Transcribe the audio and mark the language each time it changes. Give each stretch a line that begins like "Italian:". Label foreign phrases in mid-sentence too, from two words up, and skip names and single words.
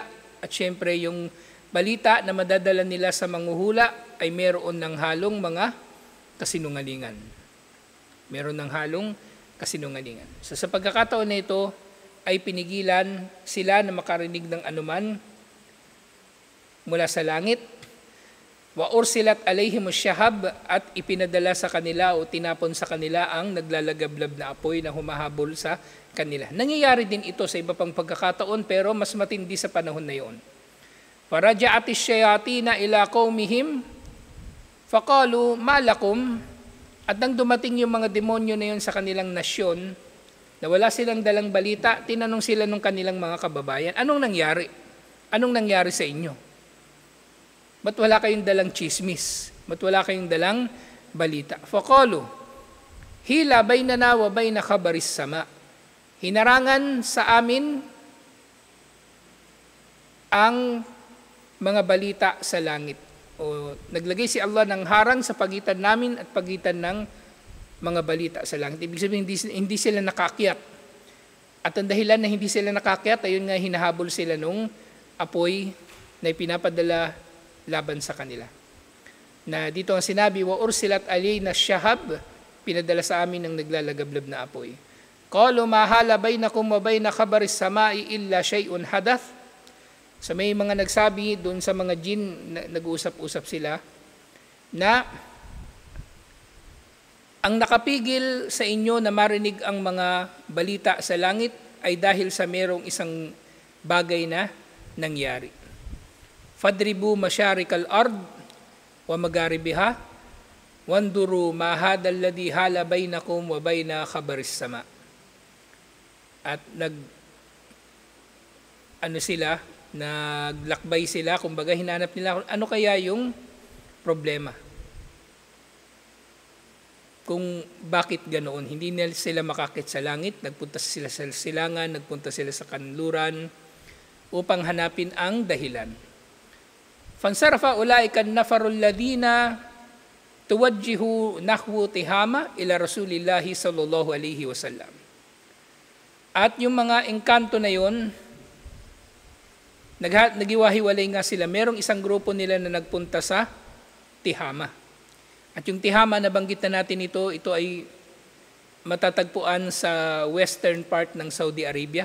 Filipino: At syempre yung balita na madadala nila sa manghuhula ay meron ng halong mga kasinungalingan. Meron ng halong kasinungalingan. So sa pagkakataon na ito ay pinigilan sila na makarinig ng anuman mula sa langit.
Arabic: وأرسلت عليهم شهب
Filipino: at ipinadala sa kanila o tinapon sa kanila ang naglalagablab na apoy na humahabol sa kanila. Nangyayari din ito sa iba pang pagkakataon pero mas matindi sa panahon na iyon.
Arabic: فرجعت الشياطين إلى قومهم فقالوا ما لكم.
Filipino: At nang dumating yung mga demonyo na yun sa kanilang nasyon, na wala silang dalang balita, tinanong sila ng kanilang mga kababayan, anong nangyari? Anong nangyari sa inyo? Ba't wala kayong dalang chismis? Ba't wala kayong dalang balita?
Arabic: فقالوا، حيل بيننا وبين خبر السماء.
Filipino: Hinarangan sa amin ang mga balita sa langit. O naglagay si Allah ng harang sa pagitan namin at pagitan ng mga balita sa langit. Ibig sabihin, hindi sila nakakyat. At ang dahilan na hindi sila nakakyat, ayun nga hinahabol sila nung apoy na ipinapadala laban sa kanila. Na dito ang sinabi,
Arabic: وأرسلت علينا شهب,
Filipino: pinadala sa amin ng naglalagablab na apoy.
Arabic: قالوا ما حال بينكم وبين خبر السماء إلا شيء حدث.
Filipino: So may mga nagsabi doon sa mga jin, nag-uusap-usap sila, na ang nakapigil sa inyo na marinig ang mga balita sa langit ay dahil sa merong isang bagay na nangyari.
Arabic: فاضربوا مشارق الأرض ومغاربها وانظروا ما هذا الذي حال بينكم وبين خبر السماء.
Filipino: At naglakbay sila, kumbaga hinanap nila ano kaya yung problema. kung bakit ganoon. Hindi nila sila makakit sa langit, nagpunta sila sa silangan, nagpunta sila sa kanluran upang hanapin ang dahilan.
Arabic: فانصرف أولئك النفر الذين توجهوا نحو تهامة إلى رسول الله صلى الله عليه وسلم.
Filipino: At yung mga engkanto na yon, nagiwahiwalay nga sila. Merong isang grupo nila na nagpunta sa Tihama. At yung Tihama, nabanggit na natin ito ay matatagpuan sa
English: western part
Filipino: ng Saudi Arabia.